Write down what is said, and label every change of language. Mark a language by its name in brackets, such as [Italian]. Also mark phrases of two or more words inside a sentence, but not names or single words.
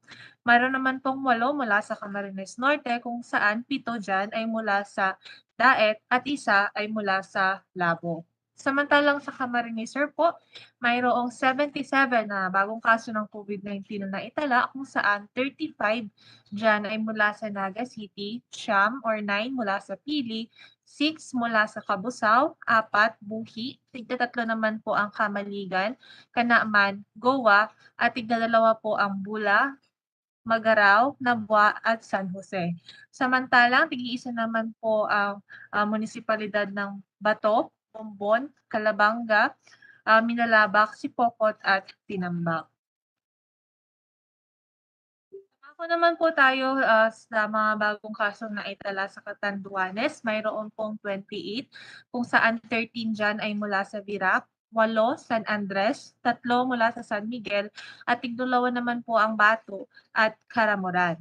[Filipino] Mayroon naman pong 8 mula sa Camarines Norte kung saan 7 dyan ay mula sa Daet at isa ay mula sa Labo. Samantalang sa Camarines Sur po, mayroong 77 na bagong kaso ng COVID-19 na naitala kung saan 35 dyan ay mula sa Naga City, 9 mula sa Pili, 6 mula sa Cabusao, 4 Buhi, tigda-3 naman po ang Kamaligan, Kanaaman, Goa, at tigda-2 po ang Bula, Magarao, Nabua at San Jose. Samantalang tig-iisa naman po ang munisipalidad ng Bato, Bombon, Calabanga, Minalabak, Sipokot at Tinambak. Ako naman po tayo sa mga bagong kasong naitala sa Catanduanes. Mayroon pong 28 kung saan 13 dyan ay mula sa Virac, 8 San Andres, 3 mula sa San Miguel at 2 naman po ang Bato at Caramoran.